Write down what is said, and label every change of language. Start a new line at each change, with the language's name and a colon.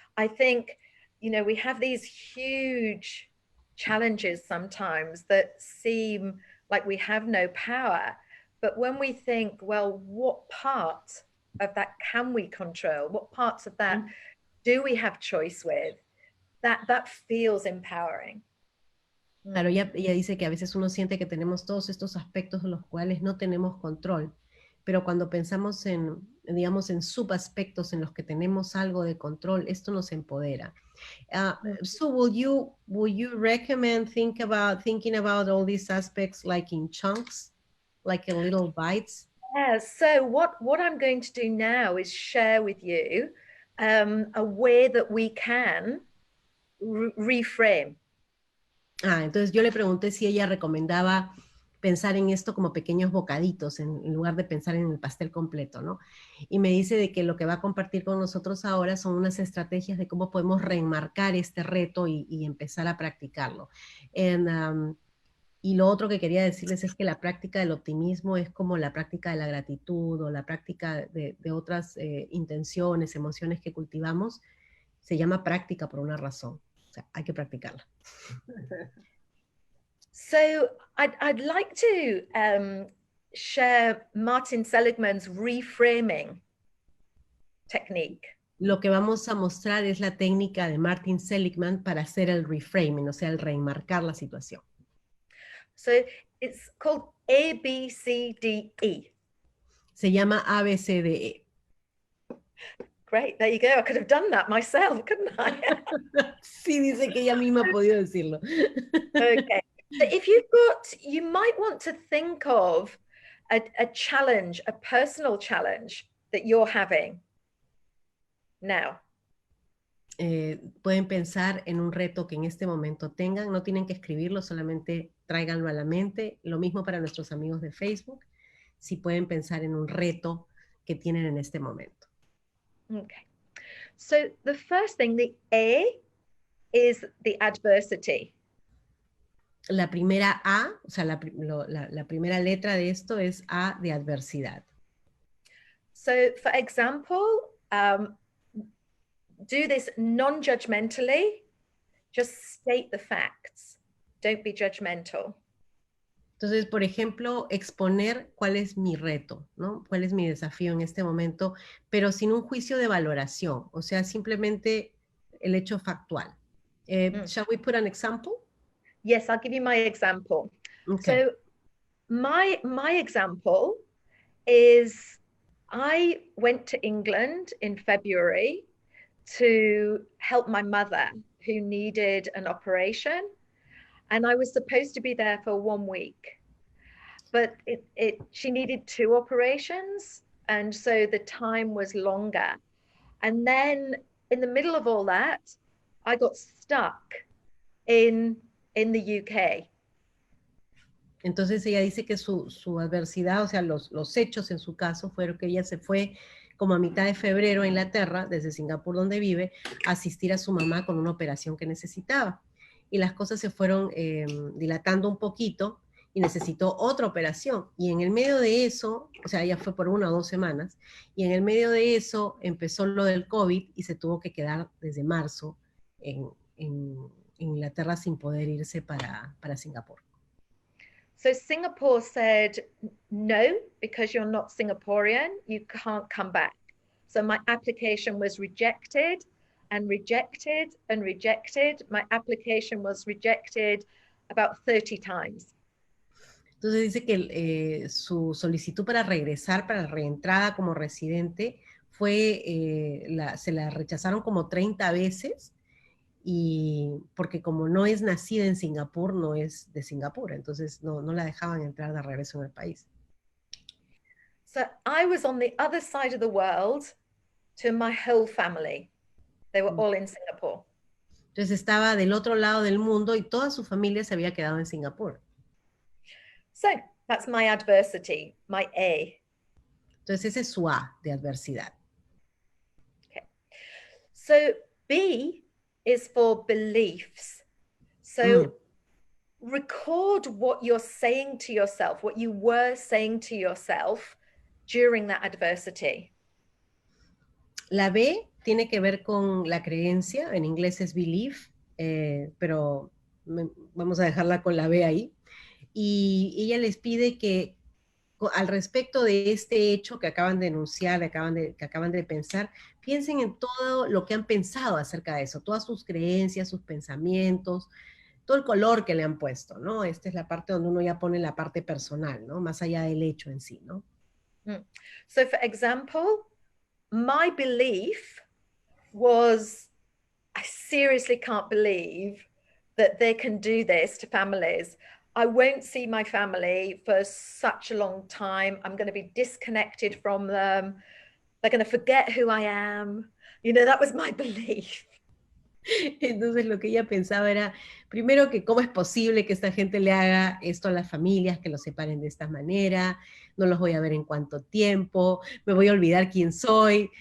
English: I think, we have these huge challenges sometimes that seem like we have no power. But when we think, well, what part of that can we control? What parts of that do we have choice with? That feels empowering.
Spanish: Claro, ella dice que a veces uno siente que tenemos todos estos aspectos de los cuales no tenemos control, pero cuando pensamos en subaspectos en los que tenemos algo de control, esto nos empodera.
English: So will you recommend thinking about all these aspects like in chunks, like a little bites. Yeah, so what I'm going to do now is share with you a way that we can reframe.
Spanish: Entonces yo le pregunté si ella recomendaba pensar en esto como pequeños bocaditos en lugar de pensar en el pastel completo, ¿no? Y me dice de que lo que va a compartir con nosotros ahora son unas estrategias de cómo podemos reenmarcar este reto y empezar a practicarlo. Y lo otro que quería decirles es que la práctica del optimismo es como la práctica de la gratitud o la práctica de otras intenciones, emociones que cultivamos. Se llama práctica por una razón. O sea, hay que practicarla.
English: So I'd like to share Martin Seligman's reframing technique.
Spanish: Lo que vamos a mostrar es la técnica de Martin Seligman para hacer el reframing, o sea, el reenmarcar la situación.
English: So it's called ABCDE.
Spanish: Se llama ABCDE.
English: Great, there you go. I could have done that myself, couldn't I?
Spanish: Sí, dice que ella misma ha podido decirlo.
English: Okay. So if you've got, you might want to think of a challenge, a personal challenge that you're having now.
Spanish: Pueden pensar en un reto que en este momento tengan, no tienen que escribirlo, solamente tráiganlo a la mente. Lo mismo para nuestros amigos de Facebook, si pueden pensar en un reto que tienen en este momento.
English: Okay. So the first thing, the A is the adversity.
Spanish: La primera A, o sea, la primera letra de esto es A de adversidad.
English: So for example, do this non-judgmentally, just state the facts. Don't be judgmental.
Spanish: Entonces, por ejemplo, exponer cuál es mi reto, ¿no? Cuál es mi desafío en este momento, pero sin un juicio de valoración, o sea, simplemente el hecho factual.
English: Shall we put an example? Yes, I'll give you my example. Okay. So my example is I went to England in February to help my mother who needed an operation. And I was supposed to be there for 1 week, but she needed 2 operations. And so the time was longer. And then in the middle of all that, I got stuck in the UK.
Spanish: Entonces ella dice que su adversidad, o sea, los hechos en su caso fueron que ella se fue como a mitad de febrero a Inglaterra, desde Singapur donde vive, a asistir a su mamá con una operación que necesitaba. Y las cosas se fueron dilatando un poquito y necesitó otra operación. Y en el medio de eso, o sea, ella fue por 1 o 2 semanas, y en el medio de eso empezó lo del COVID y se tuvo que quedar desde marzo en Inglaterra sin poder irse para Singapur.
English: So Singapore said, no, because you're not Singaporean, you can't come back. So my application was rejected and rejected and rejected. My application was rejected about 30 times.
Spanish: Entonces dice que su solicitud para regresar, para reentrada como residente, se la rechazaron como 30 veces, y porque como no es nacida en Singapur, no es de Singapur, entonces no la dejaban entrar de regreso en el país.
English: So I was on the other side of the world to my whole family. They were all in Singapore.
Spanish: Entonces estaba del otro lado del mundo y toda su familia se había quedado en Singapur.
English: So that's my adversity, my A.
Spanish: Entonces ese es su A de adversidad.
English: Okay. So B is for beliefs. So record what you're saying to yourself, what you were saying to yourself during that adversity.
Spanish: La B tiene que ver con la creencia, en inglés es belief, pero vamos a dejarla con la B ahí. Y ella les pide que al respecto de este hecho que acaban de enunciar, que acaban de pensar, piensen en todo lo que han pensado acerca de eso, todas sus creencias, sus pensamientos, todo el color que le han puesto, ¿no? Esta es la parte donde uno ya pone la parte personal, ¿no? Más allá del hecho en sí, ¿no?
English: So for example, my belief was, I seriously can't believe that they can do this to families. I won't see my family for such a long time. I'm going to be disconnected from them. They're going to forget who I am. You know, that was my belief.
Spanish: Entonces lo que ella pensaba era, primero, que cómo es posible que esta gente le haga esto a las familias, que los separen de esta manera, no los voy a ver en cuánto tiempo, me voy a olvidar quién soy.